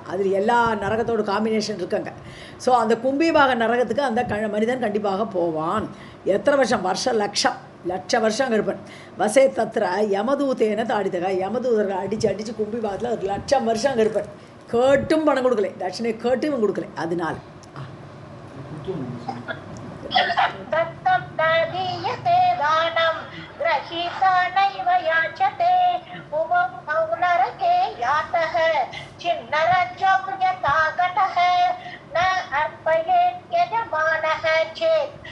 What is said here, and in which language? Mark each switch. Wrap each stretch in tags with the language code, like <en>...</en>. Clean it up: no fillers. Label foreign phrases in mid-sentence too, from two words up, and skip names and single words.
<ta>அதில் எல்லா நரகத்தோட காம்பினேஷன் இருக்காங்க. ஸோ அந்த கும்பிபாக நரகத்துக்கு அந்த மனிதன் கண்டிப்பாக போவான். எத்தனை வருஷம், லட்ச வருஷம் அங்கே இருப்பான்.</ta> <sa>वसेत् तत्र यमदूतेन ताडितः,</sa> <ta>யமதூதர்கள் அடித்து கும்பிபாகத்தில் 1,00,000 வருஷம் அங்கே இருப்பான். கேட்டும் பணம் கொடுக்கலை, தட்சிணை கேட்டும் இவன் கொடுக்கலை. அதனால</ta> <sa>दत्तं न दीयते दानं गृहीता नैव याचते उभौ तौ नरके यातः छिन्नरज्जौ यथा गतः न अर्पयेत् यजमानः चेत्</sa>